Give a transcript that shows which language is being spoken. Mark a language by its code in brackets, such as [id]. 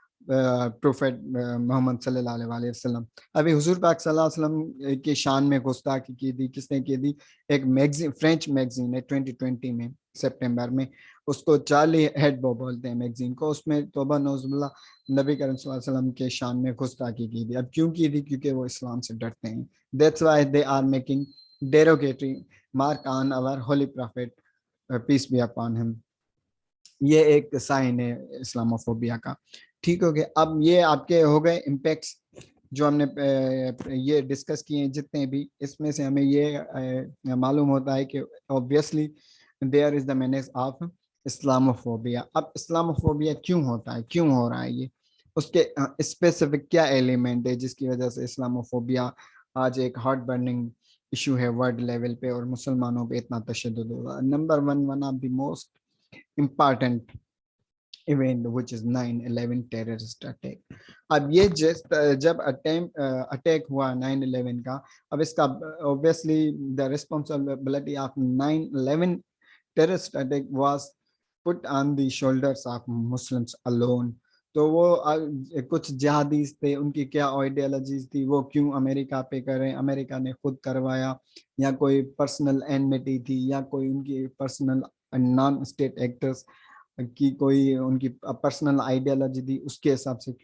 [hi] Prophet Mohammad सल्लल्लाहु अलैहि वसल्लम। अभी हुजूर पाक सल्लल्लाहु अलैहि वसल्लम की शान में गुस्ताखी की थी, किसने की थी? एक मैगजीन, फ्रेंच मैगजीन है, 2020 में सितंबर में, उसको चार्ली हेडबो बोलते हैं मैगजीन को, उसमें तौबा नौजुबिल्ला नबी करीम सल्लल्लाहु अलैहि वसल्लम के शान में गुस्ताखी की थी। अब क्यों की थी? क्योंकि वो इस्लाम से डरते हैं। [en] That's why they are making derogatory mark on our holy prophet, peace be upon him। [hi] ये एक साइन है इस्लामोफोबिया का। ठीक हो गया। अब ये आपके हो गए इम्पैक्ट्स जो हमने ये डिस्कस किए हैं जितने भी, इसमें से हमें ये मालूम होता है कि [en] Obviously there is the meaning of Islamophobia. [hi] अब इस्लामोफोबिया क्यों होता है, क्यों हो रहा है ये, उसके स्पेसिफिक क्या एलिमेंट है जिसकी वजह से इस्लामोफोबिया आज एक हॉट बर्निंग इशू है वर्ल्ड लेवल पे और मुसलमानों पे इतना तशद्दुद हो रहा है। [en] Number one of the most important event which is 9/11 terrorist attack। [hi] अब ये जब अटैक हुआ 9/11 का, अब इसका [en] obviously the responsibility of 9/11 terrorist attack was put on the shoulders of Muslims alone। [hi] तो वो कुछ जिहादीज थे, उनकी क्या आइडियोलॉजीज थी, वो क्यों अमेरिका पे करें, अमेरिका ने खुद करवाया, या कोई पर्सनल एनमिटी थी, या कोई उनकी पर्सनल नॉन स्टेट एक्टर्स की कोई उनकी पर्सनल आइडियोलॉजी थी उसके हिसाब से।